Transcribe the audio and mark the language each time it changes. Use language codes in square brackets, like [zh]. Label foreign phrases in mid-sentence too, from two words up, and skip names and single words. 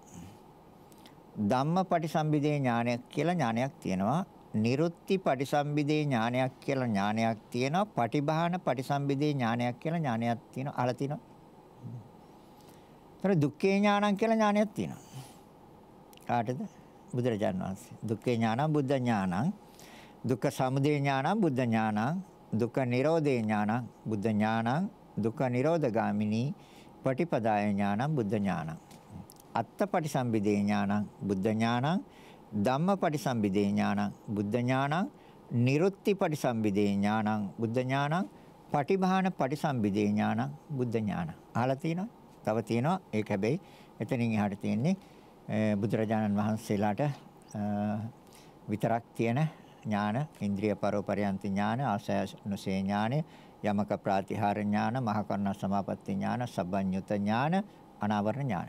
[si] ධම්මපටිසම්භිදේ ඥානයක් කියලා ඥානයක් තියෙනවා. නිරුත්ති පටිසම්භිදේ ඥානයක් කියලා ඥානයක් තියෙනවා. පටිභාන පටිසම්භිදේ ඥානයක් කියලා ඥානයක් තියෙනවා. අහලා තියෙනවා. තර [pi] දුක්ඛේ ඥානං [si] කියලා ඥානයක් තියෙනවා. කාටද? බුදුරජාණන් වහන්සේ. [pi] දුක්ඛේ ඥානං බුද්ධ ඥානං, දුක්ඛ සමුදය ඥානං බුද්ධ ඥානං, දුක්ඛ නිරෝධේ ඥානං බුද්ධ ඥානං, දුක්ඛ නිරෝධගාමිනී පටිපදාය ඥානං බුද්ධ ඥානං. අත්තපටිසම්භිදේ ඥානං බුද්ධ ඥානං, ධම්මපටිසම්භිදේ ඥානං බුද්ධ ඥානං, නිරුත්ති පටිසම්භිදේ ඥානං බුද්ධ ඥානං, පටිභාන පටිසම්භිදේ ඥානං බුද්ධ ඥානං. [si] අහලා තියෙනවා? තව තියෙනවා. ඒක හැබැයි එතනින් එහාට තියෙන්නේ බුදුරජාණන් වහන්සේලාට විතරක් තියෙන ඥාන, ඉන්ද්‍රිය පරෝපරයන්ති ඥාන, ආසයනුසේ ඥාන, යමක ප්‍රාතිහාර ඥාන, මහා කරුණා සමාපatti ඥාන, සබ්බඤ්ඤුත ඥාන, අනාවරණ ඥාන.